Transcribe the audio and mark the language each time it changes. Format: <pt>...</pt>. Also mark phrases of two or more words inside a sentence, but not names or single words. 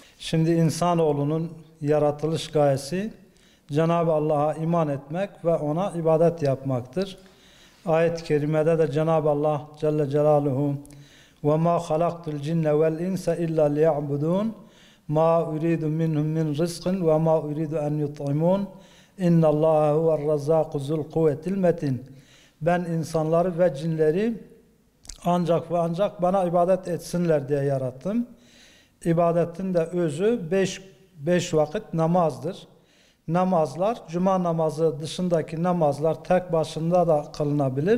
<tr>Şimdi insanoğlunun yaratılış gayesi Cenab-ı Allah'a iman etmek ve ona ibadet yapmaktır. Ayet-i kerimede de Cenab-ı Allah Celle Celaluhu</tr> <ar>وَمَا خَلَقْتُ الْجِنَّ وَالْاِنْسَ اِلَّا لِيَعْبُدُونَ مَا اُرِيدُ مِنْهُمْ مِنْ رِزْقٍ وَمَا اُرِيدُ اَنْ يُطْعِمُونَ اِنَّ اللّٰهَ هُوَ الرَّزَّاقُ ذُو الْقُوَّةِ الْمَتِينَ.</ar> <tr>Ben insanları ve cinleri ancak ve ancak bana ibadet etsinler diye yarattım. İbadetin de özü beş vakit namazdır. Namazlar, cuma namazı dışındaki namazlar tek başına da kılınabilir.</tr>